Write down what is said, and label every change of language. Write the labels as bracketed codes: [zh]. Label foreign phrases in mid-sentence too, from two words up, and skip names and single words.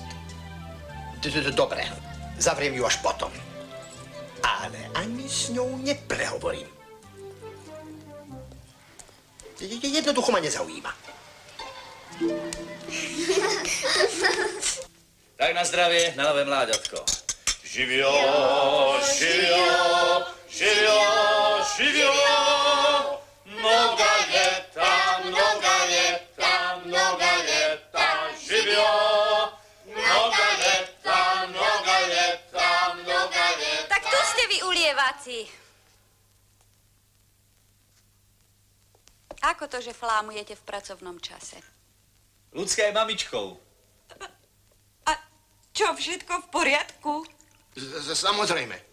[sk] Dobre, zavriem ju až potom. Ale ani s ňou neprehovorím. Jednoducho ma nezaujíma. Tak na zdravie, na nové mláďatko. [sr] Živio, živio, živio, živio, mnoga leta, mnoga leta, mnoga leta, živio, mnoga leta, mnoga leta, mnoga leta. [sk] Tak tu ste vy, ulievaci. Ako to, že flámujete v pracovnom čase? Ľudská je mamičkou. A čo, všetko v poriadku? Samozrejme.